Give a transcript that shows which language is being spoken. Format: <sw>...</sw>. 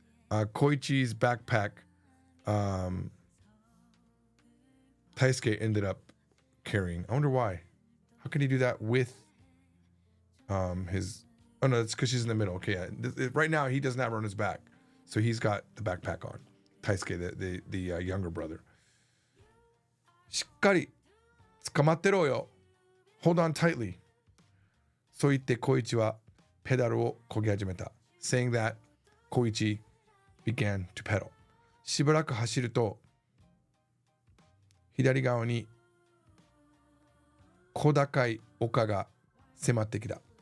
<en>Koichi's backpack, Taisuke ended up carrying. I wonder why. How can he do that with his... Oh, no, it's because she's in the middle. Okay, yeah. Right now, he doesn't have her on his back. So he's got the backpack on. Taisuke, the younger brother.</en> <ja>しっかり捕まってろよ.</ja> <en>Hold on tightly.</en> <ja>そう言って小一はペダルを漕ぎ始めた。</ja> <en>Saying that, 小一 began to pedal.</en> <ja>しばらく走ると、左側に小高い丘が迫ってきた。</ja>